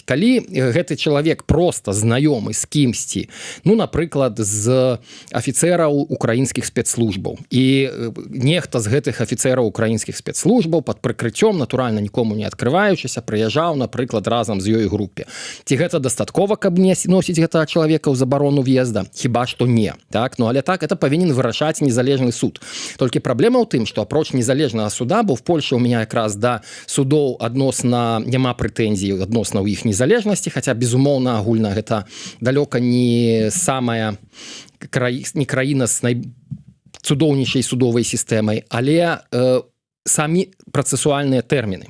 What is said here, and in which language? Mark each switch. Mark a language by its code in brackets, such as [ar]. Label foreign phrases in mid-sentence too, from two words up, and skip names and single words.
[be] Калі гэты чалавек просто знаёмы з кімсьці, ну, напрыклад, з афіцэраў украінскіх спецслужбаў, і нехта з гэтых афіцэраў украінскіх спецслужбаў пад прыкрыццём, натуральна нікому не адкрываючыся, прыязджаў, напрыклад, разам з ёй групе. Ці гэта дастаткова, каб не носіць гэтага чалавека ў забарону в'езда? Хіба што не. Так? Ну, але так, это павінен вырашаць незалежны суд. Толькі праблема ў тым, што апроч незалежнага суда, бо [ru] в Польше у меня [be] якраз да судоў адносна няма прэтэнзій адносна ў іх незалежнасці, хаця безумоўна агульна гэта далёка не самая не краіна з найцудоўнейшай судовай сістэмай, але самі працэсуальныя тэрміны.